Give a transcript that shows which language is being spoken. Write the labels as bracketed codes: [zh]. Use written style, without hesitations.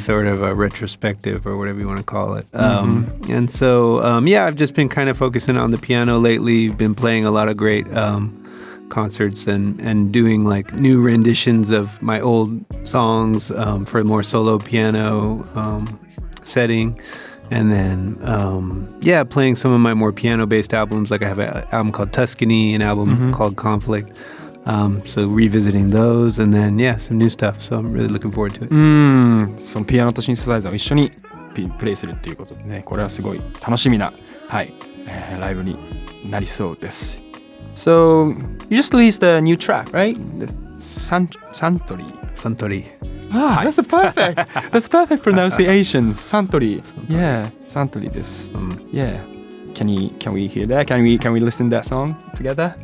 [en] Sort of a retrospective or whatever you want to call it. And so I've just been kind of focusing on the piano lately, been playing a lot of great concerts and doing like new renditions of my old songs for a more solo piano setting, and then playing some of my more piano based albums. Like I have an album called Tuscany, an album called Conflict, so revisiting those, and then some new stuff, so I'm really looking forward to it. [ja] そのピアノとシンセサイザーを一緒にプレイするっていうことでね、これはすごい楽しみな、はい、ライブになりそうです。 [en] So you just released a new track, right? The Suntory. That's perfect pronunciation. Suntory. Yeah, Suntory です。 Yeah. Can we hear that? Can we listen to that song together?